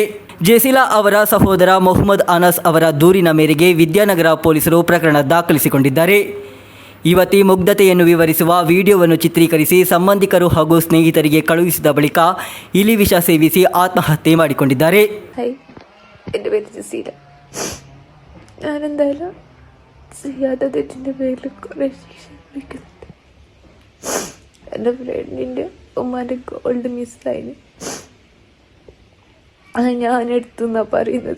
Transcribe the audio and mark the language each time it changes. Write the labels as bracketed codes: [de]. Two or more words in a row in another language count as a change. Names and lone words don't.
[kn] ಜಸೀಲಾ ಅವರ ಸಹೋದರ ಮೊಹಮ್ಮದ್ ಅನಸ್ ಅವರ ದೂರಿನ ಮೇರೆಗೆ ವಿದ್ಯಾನಗರ ಪೊಲೀಸರು ಪ್ರಕರಣ ದಾಖಲಿಸಿಕೊಂಡಿದ್ದಾರೆ. ಯುವತಿ ಮುಗ್ಧತೆಯನ್ನು ವಿವರಿಸುವ ವಿಡಿಯೋವನ್ನು ಚಿತ್ರೀಕರಿಸಿ ಸಂಬಂಧಿಕರು ಹಾಗೂ ಸ್ನೇಹಿತರಿಗೆ ಕಳುಹಿಸಿದ ಬಳಿಕ ಇಲಿ ವಿಷ ಸೇವಿಸಿ ಆತ್ಮಹತ್ಯೆ ಮಾಡಿಕೊಂಡಿದ್ದಾರೆ. [ml] ഞാനെന്തായാലും ചെയ്യാത്ത തെറ്റിൻ്റെ പേരിൽ കുറേ ശിക്ഷ അനുഭവിക്കുന്നുണ്ട്. എൻ്റെ ഫ്രണ്ടിൻ്റെ ഉമ്മാൻ്റെ ഗോൾഡ് മിസ്സായിന്. അത് ഞാനെടുത്തു എന്നാണ് പറയുന്നത്.